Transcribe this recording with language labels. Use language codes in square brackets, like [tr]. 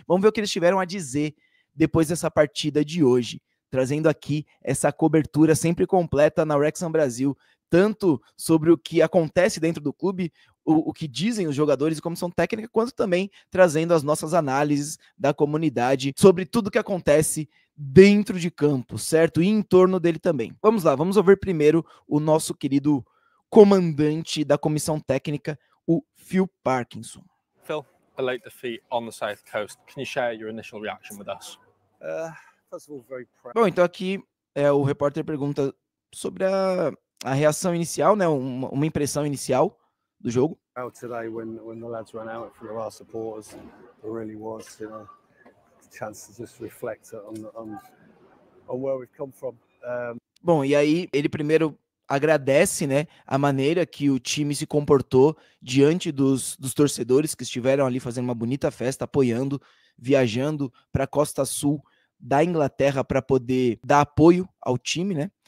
[pt] Vamos ver o que eles tiveram a dizer depois dessa partida de hoje, trazendo aqui essa cobertura sempre completa na Wrexham Brasil, tanto sobre o que acontece dentro do clube, o que dizem os jogadores e comissão técnica, quanto também trazendo as nossas análises da comunidade sobre tudo que acontece dentro de campo, certo? E em torno dele também. Vamos lá, vamos ouvir primeiro o nosso querido comandante da comissão técnica, o Phil Parkinson. [en] Phil, a late defeat on the South Coast. Can you share your initial reaction with us? First of all, very proud. [pt] Bom, então aqui o repórter pergunta sobre a reação inicial, né? Uma impressão inicial do jogo. [en] Today, when the lads ran out in front of our supporters, there really was, a chance to just reflect on where we've come from. [pt] Bom, e aí ele primeiro agradece, né, a maneira que o time se comportou diante dos torcedores que estiveram ali fazendo uma bonita festa, apoiando, viajando para a costa sul da Inglaterra para poder dar apoio ao time, né?